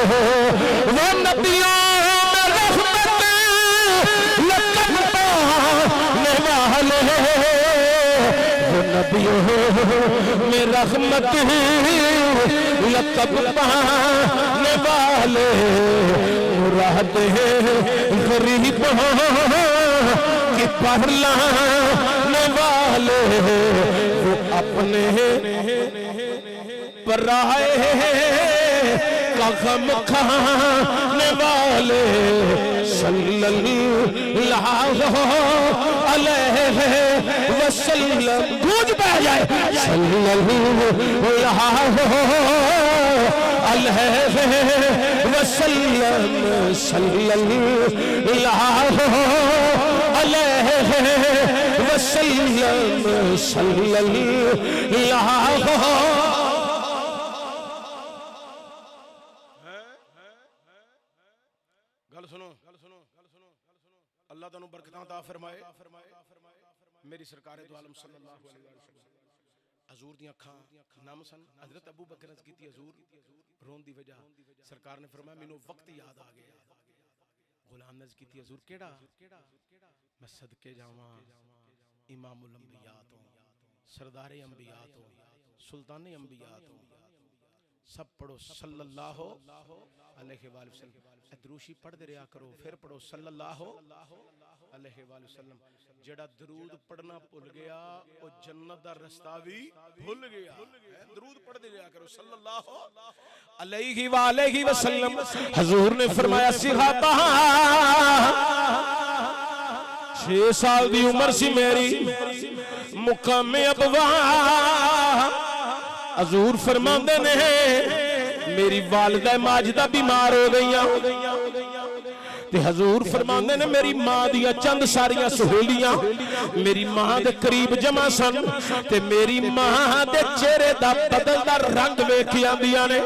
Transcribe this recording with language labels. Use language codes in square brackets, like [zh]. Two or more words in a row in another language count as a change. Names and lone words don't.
[ur] وہ ندیوں میں رحمت لقب پانے والے وہ ندیوں میں رحمت لقب پانے والے مراد غریب کی پہلانے والے وہ اپنے پرائے کا غم کھانے والے [ar] صلى الله عليه وسلم [pa] ਗੂੰਜ ਪੈ ਜਾਏ [ar] صلى الله عليه وسلم صلى الله عليه وسلم صلى الله. [pa] ਗੱਲ ਸੁਣੋ ਅੱਲਾਹ ਤੈਨੂੰ ਬਰਕਤਾਂ ਅਤਾ ਫ਼ਰਮਾਏ। ਮੇਰੀ ਸਰਕਾਰ ਦੋ ਆਲਮ [ar] صلى الله عليه وسلم [pa] ਹਜ਼ੂਰ ਦੀ ਅੱਖਾਂ ਨਮ ਸਨ। ਹਜ਼ਰਤ ਅਬੂ ਬਕਰ ਅਰਜ਼ ਕੀਤੀ ਹਜ਼ੂਰ ਰੋਣ ਦੀ ਵਜ੍ਹਾ, ਸਰਕਾਰ ਨੇ ਫ਼ਰਮਾਇਆ ਮੈਨੂੰ ਵਕਤ ਯਾਦ ਆ ਗਿਆ। ਗ਼ੁਲਾਮ ਨੇ ਅਰਜ਼ ਕੀਤੀ ਹਜ਼ੂਰ ਕਿਹੜਾ? ਮੈਂ ਸਦਕੇ ਜਾਵਾਂ [ar] إمام الأنبياء [pa] ਤੋਂ, ਸਰਦਾਰੇ ਅੰਬੀਆ ਤੋਂ, ਸੁਲਤਾਨੇ ਅੰਬੀਆ ਤੋਂ। ਸਭ ਪੜ੍ਹੋ [ar] صلى الله عليه وسلم. [pa] ਦਰੂਸ਼ੀ ਪੜ੍ਹਤੇ ਰਿਹਾ ਕਰੋ, ਫਿਰ ਪੜ੍ਹੋ [ar] صلى الله عليه وسلم. [pa] ਜਿਹੜਾ ਦਰੂਦ ਪੜ੍ਹਨਾ ਭੁੱਲ ਗਿਆ ਉਹ ਜੰਨਤ ਦਾ ਰਸਤਾ ਵੀ ਭੁੱਲ ਗਿਆ। ਦਰੂਦ ਪੜ੍ਹਤੇ ਰਿਹਾ ਕਰੋ [ar] صلى الله عليه وسلم. [pa] ਹਜ਼ੂਰ ਨੇ ਫ਼ਰਮਾਇਆ ਸਹਾਬਾ 6 ਸਾਲ ਦੀ ਉਮਰ ਸੀ ਮੇਰੀ, ਮੁਕਾਮੇ ਅਬਵਾ ਹਜ਼ੂਰ ਫ਼ਰਮਾਂਦੇ ਨੇ ਮੇਰੀ ਵਾਲਿਦਾ ਮਾਜਿਦਾ ਬੀਮਾਰ ਹੋ ਗਈਆਂ ਤੇ ਹਜ਼ੂਰ ਫ਼ਰਮਾਂਦੇ ਨੇ ਮੇਰੀ ਮਾਂ ਦੀਆਂ ਚੰਦ ਸਾਰੀਆਂ ਸਹੇਲੀਆਂ ਮੇਰੀ ਮਾਂ ਦੇ ਕਰੀਬ ਜਮ੍ਹਾ ਸਨ ਤੇ ਮੇਰੀ ਮਾਂ ਦੇ ਚਿਹਰੇ ਦਾ ਬਦਲਦਾ ਰੰਗ ਵੇਖ ਆਂਦੀਆਂ ਨੇ।